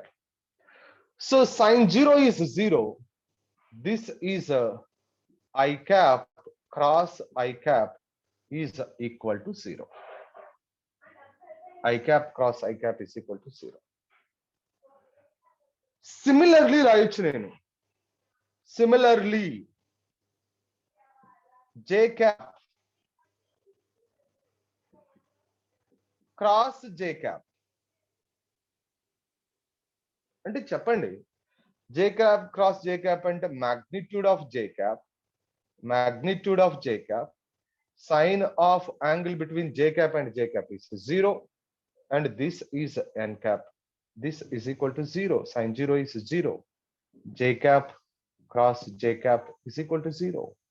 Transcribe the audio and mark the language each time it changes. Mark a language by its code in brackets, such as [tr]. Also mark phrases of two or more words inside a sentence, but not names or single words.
[en] So sine 0 is 0. This is a I cap cross I cap is equal to 0. I cap cross I cap is equal to 0. [te] Similarly రాయొచ్చు నేను. [en] Similarly j cap cross j cap [te] అంటే చెప్పండి, [en] j cap cross j cap అంటే magnitude of j cap, magnitude of j cap, sine of angle between j cap and j cap is 0, and this is n cap. This is equal to 0. Sine 0 is 0. J cap cross j cap is equal to 0.